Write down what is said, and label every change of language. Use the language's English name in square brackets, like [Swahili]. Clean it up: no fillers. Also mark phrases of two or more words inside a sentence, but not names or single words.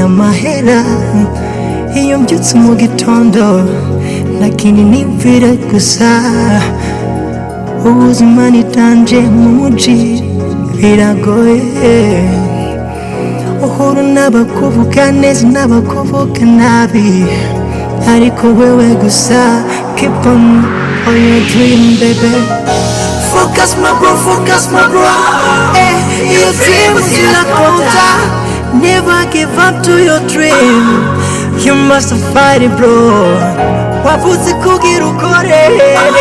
[English] my head, [Rundi] iyo mbyutse mu gitondo lakini nimvira gusa ubuzima nitanje mu muji biragoye uhura n'abakuvuga neza n'abakuvuga nabi ariko wewe gusa [English] keep on your dream baby. Focus my bro, your dream is irakonta. Never give up to your dream. You must fight it bro. [Rundi] Wavuze kugira ukore